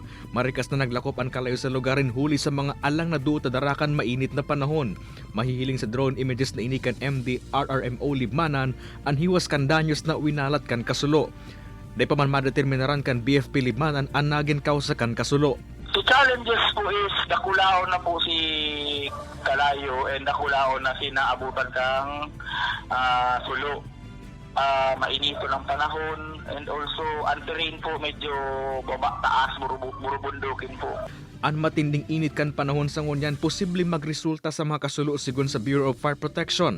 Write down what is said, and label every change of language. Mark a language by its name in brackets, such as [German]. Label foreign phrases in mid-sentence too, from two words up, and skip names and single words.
[Bikol] Marikas na naglakop ang kalayo sa lugarin huli sa mga alang na duot darakan mainit na panahon. Mahihiling sa drone images na inikan MD RRMO Libmanan ang hiwas kan danyos na winalat kan kasulo. Day pa man madeterminaran kan BFP Libmanan ang nagin kausa kan kasulo. [English] The challenges [Bikol] po is nakulao na po si kalayo and nakulao na sinaabutan kang sulo. Mainito ng panahon [English] and also [Bikol] ang terrain po medyo baba taas, burubundukin po. Ang matinding init kan panahon sa ngunyan posibleng magresulta sa mga kasulo sigon sa Bureau of Fire Protection.